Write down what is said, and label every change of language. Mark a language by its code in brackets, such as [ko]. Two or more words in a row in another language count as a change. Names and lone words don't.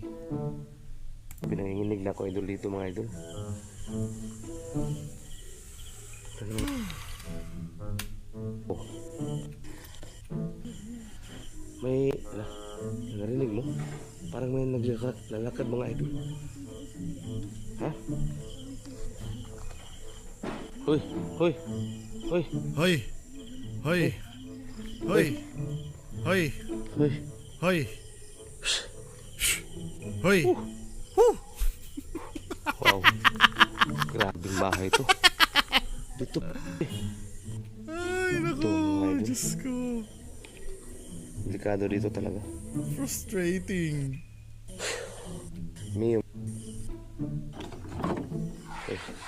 [tl] Pinanginginig na ako idol dito mga idol. Oh. May narinig mo? Parang may naglalakad mga idol. Ha? Hoy! Hoy! Hoy! Hoy! Hoy! Hoy! Hoy! Wow! Grabing bahay to. Dito. Ay, naku! Ito, mga idol. Diyos ko. Delikado dito talaga. Frustrating. Mio. Hoy.